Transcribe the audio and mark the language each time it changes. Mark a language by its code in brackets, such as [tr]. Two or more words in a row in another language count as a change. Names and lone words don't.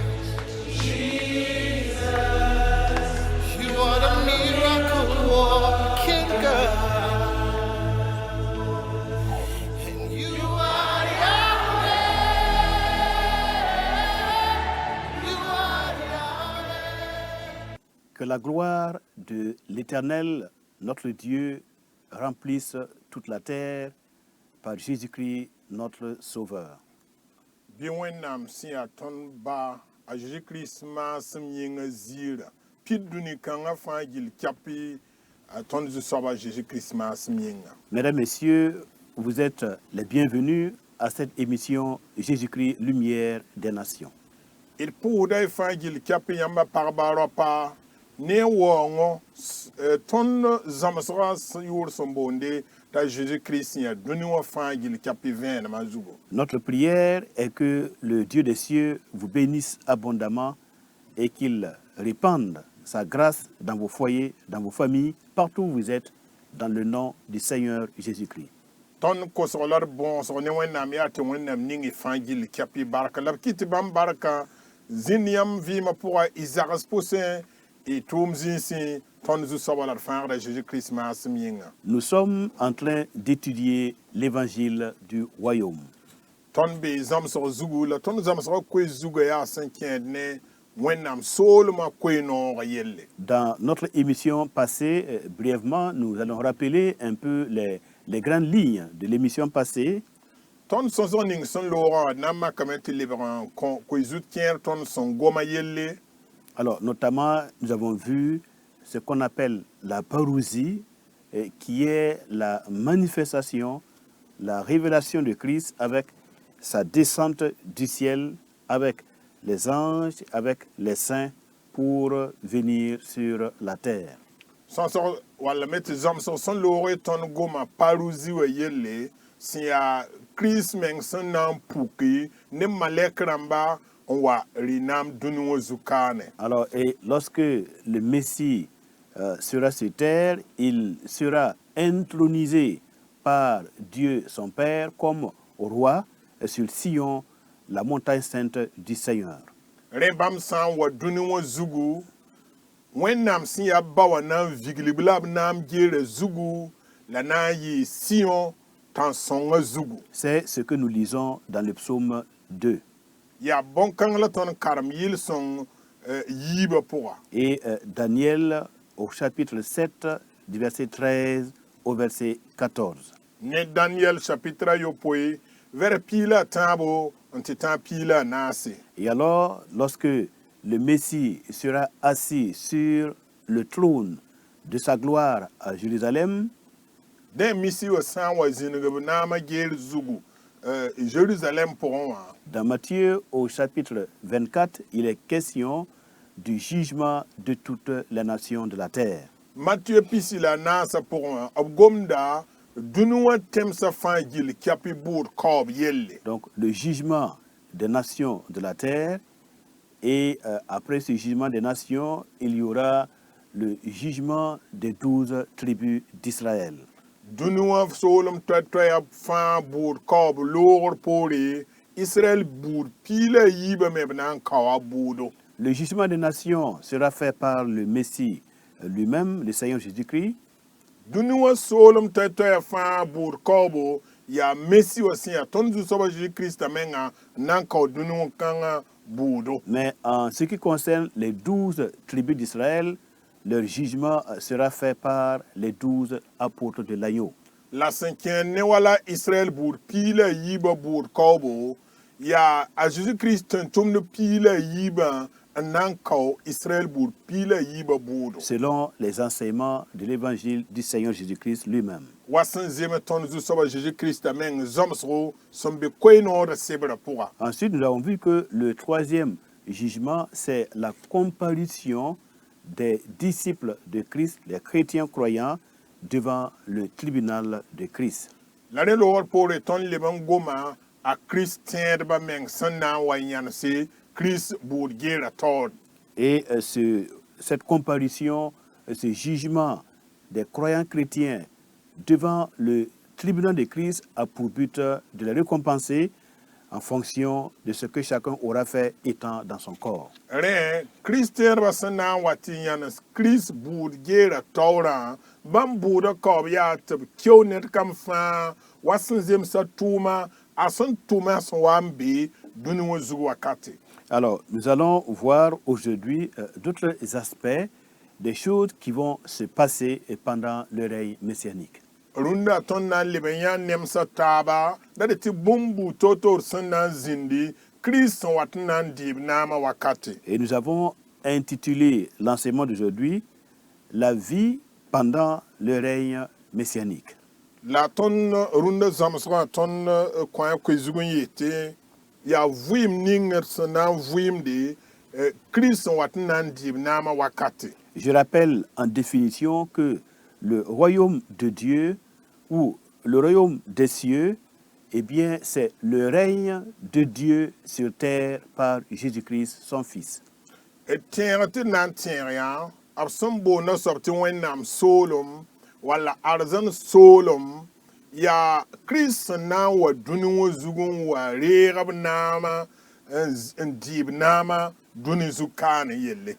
[en] You are the miracle working God. And you are Yahweh. You are Yahweh. [fr] Que la gloire de l'Éternel, notre Dieu, remplisse toute la terre par Jésus-Christ, notre Sauveur. [mos] Bi wẽnnaam sẽn yaa tõnd ba a Jésus-Kirist maasem yĩngã ziirã pid dũni-kãngã fãa gill kapi a tõnd zu-soaba Jésus-Kirist maasem yĩnga. [fr] Mesdames, Messieurs, vous êtes les bienvenus à cette émission Jésus-Christ, lumière des nations. [mos] D pʋʋsda y fãa gill kapi yãmba pagba raopa ne waoongõ tõnd zãmsgã yʋʋr sẽn boonde t'a Jésus-Kirist sẽn yaa dũni wã fãa gill kapi vẽenemã zugu. [fr] Notre prière est que le Dieu des cieux vous bénisse abondamment et qu'il répande sa grâce dans vos foyers, dans vos familles, partout où vous êtes, dans le nom du Seigneur Jésus-Christ. [mos] Tõnd kosg la d bõosg ne wẽnnaam yaa tɩ wẽnnaam ning y fãa gill kapi barka la b kɩt bãmb barka zĩnd yãmb vɩɩmã pʋga y zags pʋsẽ y tʋʋm zĩisẽ tõnd zu-soaba la d fãagda Jésus-Kirist maasem yĩnga. [fr] Nous sommes en train d'étudier l'évangile du royaume. [mos] Tõnd bee zãmsg zugu la tõnd zãmsgã koe zugã yaa sẽn kẽed ne wẽnnaam soolmã koe-noogã yelle. [fr] Dans notre émission passée, brièvement, nous allons rappeler un peu les grandes lignes de l'émission passée. [mos] Tõnd sõsg ning sẽn loogã d na n makame tɩ lebg n koe-zut kẽer tõnd sẽn goma yelle. [fr] Alors, notamment, nous avons vu ce qu'on appelle la parousie, qui est la manifestation, la révélation de Christ avec sa descente du ciel, avec les anges, avec les saints, pour venir sur la terre. [mos] Sõsg walla me tɩ zãmsg sẽn loogẽ tõnd goma parousie wã yelle sẽn yaa Kirist meng sẽn na n puki ne malɛk rãmba n wa rɩ-naam dũni wã zu-kaane. [fr] Alors, et lorsque le Messie sera sur terre, il sera intronisé par Dieu son Père comme roi sur Sion, la montagne sainte du Seigneur. [mos] Rẽ bãmb sã n wa dũni wã zugu wẽnnaam sẽn yaa ba wã na n vigli b la b na n geera zugu la na n yɩɩ Sion tãn-sõngã zugu. [fr] C'est ce que nous lisons dans le psaume 2. [mos] Yaa bõn-kãng la tõnd karem yɩl-sõng yiibã pʋga. [fr] Et Daniel au chapitre 7, du verset 13 au verset 14. [mos] Ne Daniel chapitre a yopoe vɛrɛ piila a tãabo n tɩ tã piila a naase. [fr] Et alors, lorsque le Messie sera assis sur le trône de sa gloire à Jérusalem, [mos] Dẽ misi wã sã n wa zĩneg b naamã geer zugu Jérusalem pʋgẽ wã. [fr] dans Matthieu au chapitre 24, il est question du jugement de toutes les nations de la terre. [mos] Matthieu pisi la naasã pʋgẽ wã b gomda dũni wã tẽmsã fãa gill kapi bʋʋd kaoob yelle. [fr] Donc, le jugement des nations de la terre, et après ce jugement des nations, il y aura le jugement des 12 tribus d'Israël. [mos] Dũni wã soolem toɛ-toɛya fãa bʋʋd kaoob loogr poore Israël buud piila yiibã me b na n kao a buudo. [fr] Le jugement des nations sera fait par le Messie lui-même, le Seigneur Jésus-Christ. [mos] Dũni wã soolem toɛ-toɛya fãa bʋʋd kaoobo yaa Messi wã sẽn yaa tõnd zu-soaba Jésus-Kiristã menga n na n kao dũni wã kãngã buudo. [fr] Mais en ce qui concerne les 12 tribus d'Israël, leur jugement sera fait par les 12 apôtres de l'agneau. [mos] La sẽn kẽer ne wala Israël buud piila yiibã buud kaoobo yaa a Jésus-Kirist tɩ n tʋmd piila yiibã n na n kao Israël buud piila yiibã buudo. [fr] Selon les enseignements de l'évangile du Seigneur Jésus-Christ lui-même. [mos] Wa sẽn zeme tõnd zu-soaba Jésus-Kiristã meng zõmsgo sẽn be koe-noodã sebrã pʋga. [fr] Ensuite, nous avons vu que le troisième jugement, c'est la comparution des disciples de Christ, les chrétiens croyants, devant le tribunal de Christ. [mos] La ne loor poore tõnd leb n goma a Kirist tẽedbã meng sẽn na n wa yãnse Kirist buud geera taoor. [fr] Et cette comparution, ce jugement des croyants chrétiens devant le tribunal de Christ a pour but de les récompenser en fonction de ce que chacun aura fait étant dans son corps. [mos] Rẽ Kirist tẽedbã sẽn na n wa tɩ yãns Kirist buud geera taoorã bãmb buudã kaoob yaa tɩ b keo ned kam fãa wa sẽn zemsa tʋʋma a sẽn tʋma sẽn wa n be dũni wã zug wakate. [fr] Alors, nous allons voir aujourd'hui d'autres aspects des choses qui vont se passer pendant le règne messianique. [mos] Rũndã tõnd na n leb n yã nemsa taaba la d tɩ bũmb buud toor-toor sẽn na n zĩndi Kirist sẽn wat n na n dɩɩb naamã wakate. [fr] Et nous avons intitulé l'enseignement d'aujourd'hui La vie pendant le règne messianique. [mos] La tõnd rũndã zãmsgã tõnd kõ koe zug n yetɩ yaa vɩɩm ning d sẽn na n vɩɩmde Kirist sẽn wat n na n dɩɩb naamã wakate. [fr] Je rappelle en définition que le royaume de Dieu ou le royaume des cieux, eh bien, c'est le règne de Dieu sur terre par Jésus-Christ, son Fils. [mos] D tẽeg tɩ d na n tẽeg yã b sẽn boonda soab tɩ Wẽnnaam soolem walla arzãn soolem yaa Kirist sẽn na n wa dũni wã zug n wa reeg b naamã n dɩɩb naamã dũni zug kaane yelle.